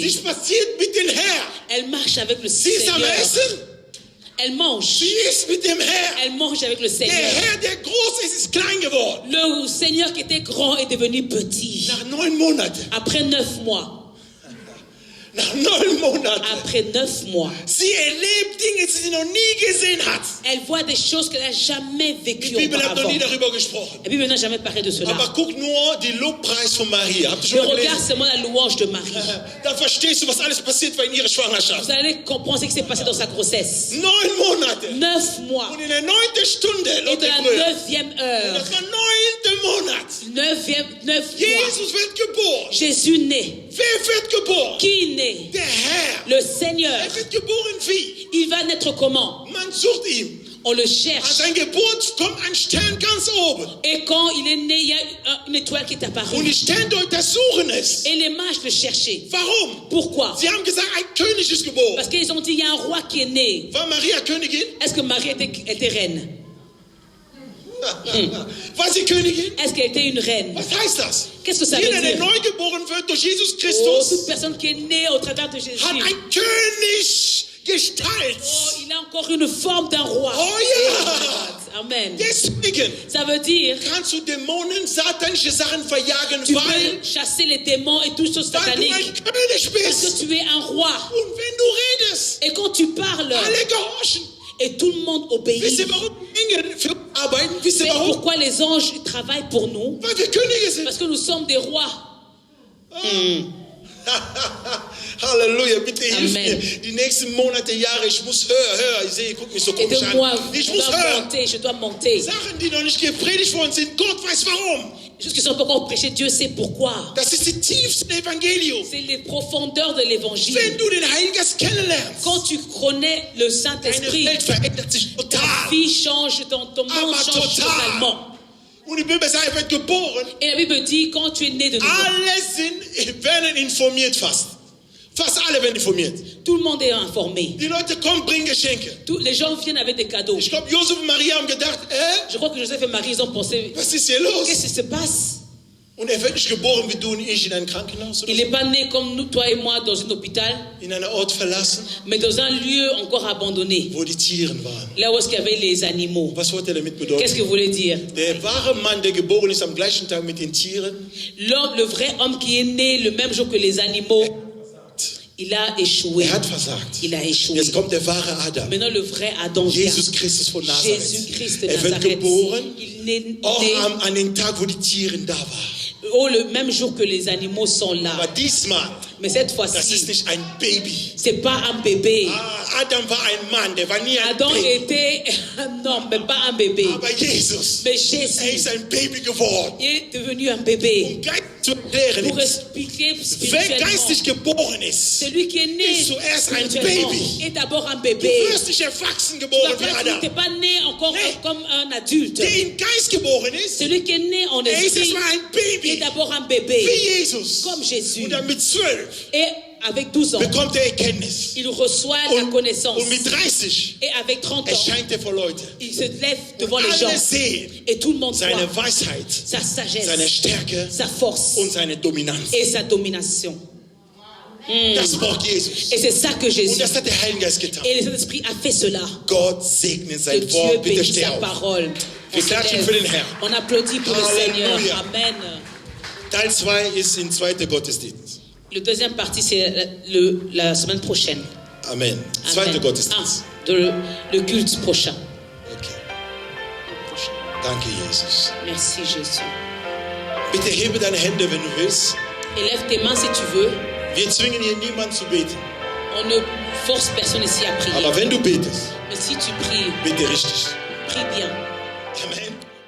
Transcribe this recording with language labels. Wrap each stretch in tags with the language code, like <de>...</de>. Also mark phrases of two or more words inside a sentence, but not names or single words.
<de>Sich passiert mit dem Herr.</de> <fr>Elle marche avec le</fr> <de>Sie ist am</de> <fr>Seigneur.</fr> <de>Essen.</de> <fr>Elle mange.</fr> <de>Sie ist mit dem Herr.</de> <fr>Elle mange avec le</fr> <de>Der</de> <fr>Seigneur.</fr> <de>Herr, der groß ist klein geworden.</de> <fr>Le Seigneur qui était grand est devenu petit.</fr> <de>Nach 9 Monaten.</de> <fr>Après 9 mois.</fr> <de>Nach 9 Monaten.</de> <fr>Après 9 mois.</fr> <de>Sie erlebt Dinge, die sie noch nie gesehen hat.</de> <fr>Elle voit des choses qu'elle n'a jamais</fr> <de>Die</de> <fr>vécues</fr> <de>Bibel hat noch</de> <fr>auparavant.</fr> <de>nie darüber gesprochen.</de> <fr>La Bible n'a jamais parlé de cela.</fr> <de>Aber guck nur die Lobpreis von Maria. Habt ihr</de> <fr>Je</fr> <de>schon mal</de> <fr>regarde</fr> <de>gelesen?</de> <fr>seulement la louange de Marie.</fr> <de>Da verstehst du, was alles passiert war in ihrer Schwangerschaft.</de> <fr>Vous allez comprendre ce qui s'est passé dans sa grossesse.</fr> <de>9 Monate.</de> <fr>9 mois.</fr> <de>Und in der 9. Stunde,</de> <fr>Et</fr> <de>laut</de> <fr>de</fr> <de>der</de> <fr>la</fr> <de>Brüder,</de> <fr>9e heure.</fr> <de>das war 9. Monat.</de> <fr>9 mois.</fr> <de>Jesus wird geboren.</de> <fr>Jésus naît.</fr> <de>Wer wird geboren?</de> <fr>Qui naît?</fr> <de>Der Herr.</de> <fr>Le Seigneur.</fr> <de>Er wird geboren wie?</de> <fr>Il va naître comment?</fr> <de>Man sucht ihn.</de> <fr>On le</fr> <de>An</de> <fr>cherche.</fr> <de>seine Geburt kommt ein Stern ganz oben.</de> <fr>Et quand il est né, il y a une étoile qui est</fr> <de>Und</de> <fr>apparue.</fr> <de>die Sterndeuter suchen es.</de> <fr>Et les mages le cherchaient.</fr> <de>Warum?</de> <fr>Pourquoi?</fr> <de>Sie haben gesagt, ein König ist geboren.</de> <fr>Parce qu'ils ont dit, il y a un roi qui est né.</fr> <de>War Maria Königin?</de> <fr>Est-ce que Marie était reine?</fr> <de>War sie Königin?</de> <fr>Est-ce qu'elle était une reine?</fr> <de>Was heißt das?</de> <fr>Qu'est-ce que ça veut</fr> <de>Jeder, der</de> <fr>dire?</fr> <de>neu geboren wird durch Jesus</de> <fr>Oh,</fr> <de>Christus,</de> <fr>toute personne qui est née au travers de Jésus.</fr> <de>hat ein Königsgestalt.</de> <fr>Oh, il a encore une forme d'un roi.</fr> <de>Oh ja! Amen. Deswegen</de> <fr>Ça veut dire,</fr> <de>kannst du Dämonen, satanische Sachen verjagen,</de> <fr>tu</fr> <de>weil</de> <fr>peux chasser les démons et toutes choses</fr> <de>du ein</de> <fr>sataniques.</fr> <de>König</de> <fr>Parce</fr> <de>bist.</de> <fr>que tu es un roi.</fr> <de>Und wenn du redest,</de> <fr>Et quand tu parles,</fr> <de>alle gehorchen.</de> <fr>et tout le monde</fr> <de>Wisst</de> <fr>obéit.</fr> <de>ihr, warum Engel für uns arbeiten? Wisst ihr,</de> <fr>C'est</fr> <de>warum?</de> <fr>pourquoi les anges travaillent pour nous.</fr> <de>Weil wir Könige sind.</de> <fr>Parce que nous sommes des rois.</fr> <de>Halleluja, bitte hilf</de> <fr>Amen.</fr> <de>mir. Die nächsten Monate, Jahre, ich muss hören. Ich sehe, guck mich so komisch</de> <fr>Aide-moi,</fr> <de>an. Ich muss hören.</de> <fr>je dois monter.</fr> <de>Sachen, die noch nicht gepredigt worden sind. Gott weiß warum.</de> <fr>Les choses qui sont pas encore prêchées, Dieu sait pourquoi.</fr> <de>Das ist die tiefste Evangelium.</de> <fr>C'est les profondeurs de l'évangile.</fr> <de>Wenn du den Heiligen Geist kennenlernst,</de> <fr>Quand tu connais le</fr> <de>deine</de> <fr>Saint-Esprit,</fr> <de>Welt verändert sich</de> <fr>ta</fr> <de>total.</de> <fr>vie change, ton monde</fr> <de>Aber</de> <fr>change</fr> <de>total.</de> <fr>totalement.</fr> <de>Und die Bibel sagt, er wird geboren.</de> <fr>Et la Bible dit, quand tu es né de nouveau,</fr> <de>Alle werden informiert fast. Fast alle werden informiert.</de> <fr>tout le monde est informé.</fr> <de>Die Leute kommen, bringen Geschenke.</de> <fr>Les gens viennent avec des cadeaux.</fr> <de>Ich glaube, Josef und Maria haben gedacht,</de> <fr>Je crois que Joseph et Marie, ils ont pensé,</fr> <de>was ist hier los?</de> <fr>qu'est-ce qui se passe?</fr> <de>Und er wird nicht geboren wie du und ich in einem Krankenhaus oder</de> <fr>Il</fr> <de>so,</de> <fr>n'est pas né comme nous, toi et moi, dans un hôpital,</fr> <de>in einer Ort verlassen,</de> <fr>mais dans un lieu encore abandonné,</fr> <de>wo die Tieren waren.</de> <fr>là où est-ce qu'il y avait les animaux.</fr> <de>Was wollte er damit</de> <fr>Qu'est-ce</fr> <de>bedeuten?</de> <fr>que vous voulez dire?</fr> <de>Der wahre Mann, der geboren ist am gleichen Tag mit den Tieren,</de> <fr>L'homme, le vrai homme qui est né le même jour que les animaux, il a échoué.</fr> <de>er hat versagt.</de> <fr>Il a échoué.</fr> <de>Jetzt kommt der wahre Adam,</de> <fr>Maintenant, le vrai Adam vient.</fr> <de>Jesus Christus von Nazareth.</de> <fr>Jésus-Christ de</fr> <de>Er wird</de> <fr>Nazareth.</fr> <de>geboren,</de> <fr>Il est</fr> <de>auch</de> <fr>né</fr> <de>an den Tag, wo die Tiere da waren.</de> <fr>le même jour que les animaux sont là.</fr> <de>Aber diesmal,</de> <fr>Mais cette</fr> <de>das ist</de> <fr>fois-ci,</fr> <de>nicht ein Baby.</de> <fr>c'est pas un bébé.</fr> <de>Adam war ein Mann, der war nie ein</de> <fr>Adam</fr> <de>Baby.</de> <fr>était un homme, mais pas un bébé.</fr> <de>Aber Jesus,</de> <fr>Mais</fr> <de>er</de> <fr>Jésus</fr> <de>ist ein Baby geworden.</de> <fr>est devenu un bébé.</fr> <de>Geist zu erklären</de> <fr>Pour</fr> <de>ist,</de> <fr>expliquer</fr> <de>wer</de> <fr>spirituellement,</fr> <de>geistig geboren ist,</de> <fr>celui qui est né</fr> <de>ist zuerst ein</de> <fr>spirituellement</fr> <de>Baby.</de> <fr>est d'abord un</fr> <de>du</de> <fr>bébé.</fr> <de>wirst nicht erwachsen</de> <fr>Tu</fr> <de>geboren wie</de> <fr>n'es</fr> <de>Adam.</de> <fr>pas né encore</fr> <de>Nee.</de> <fr>comme un adulte.</fr> <de>Der im Geist geboren ist,</de> <fr>Celui qui est né en</fr> <de>er ist</de> <fr>esprit</fr> <de>erstmal ein</de> <fr>est</fr> <de>Baby,</de> <fr>d'abord un bébé,</fr> <de>wie Jesus.</de> <fr>comme Jésus.</fr> <de>Und dann mit 12</de> <fr>Et avec 12 ans,</fr> <de>bekommt er Erkenntnis.</de> <fr>il reçoit la connaissance.</fr> <de>Und mit 30</de> <fr>Et avec 30 ans,</fr> <de>erscheint er vor Leute.</de> <fr>il se lève devant</fr> <de>Und</de> <fr>les gens.</fr> <de>alle sehen</de> <fr>Et tout le monde</fr> <de>seine</de> <fr>voit</fr> <de>Weisheit,</de> <fr>sa sagesse,</fr> <de>seine Stärke</de> <fr>sa force</fr> <de>und seine Dominanz.</de> <fr>et sa domination.</fr> <de>Das braucht Jesus.</de> <fr>Et c'est ça que Jésus.</fr> <de>Und das hat der Heilige Geist getan.</de> <fr>Et le Saint-Esprit a fait cela.</fr> <de>Gott segne</de> <fr>Que</fr> <de>sein</de> <fr>Dieu</fr> <de>Wort. Bitte</de> <fr>bénisse</fr> <de>steh</de> <fr>sa</fr> <de>auf.</de> <fr>parole. On</fr> <de>Wir</de> <fr>se</fr> <de>klatschen</de> <fr>lève.</fr> <de>für den Herrn.</de> <fr>On applaudit pour le</fr> <de>Halleluja.</de> <fr>Seigneur. Amen.</fr> <de>Teil 2 ist in 2. Gottesdienst.</de> <fr>Le deuxième partie, c'est la semaine prochaine. Amen. Amen.</fr> <de>Zweiter Gottesdienst.</de> <fr>Le culte prochain.</fr> <de>Okay. Danke, Jesus.</de> <fr>Merci Jésus.</fr> <de>Bitte hebe deine Hände, wenn du willst.</de> <fr>Élève tes mains si tu veux.</fr> <de>Wir zwingen hier niemanden zu beten.</de> <fr>On ne force personne ici à prier.</fr> <de>Aber wenn du betest,</de> <fr>Mais si tu pries,</fr> <de>bitte richtig.</de> <fr>prie bien. Amen.</fr>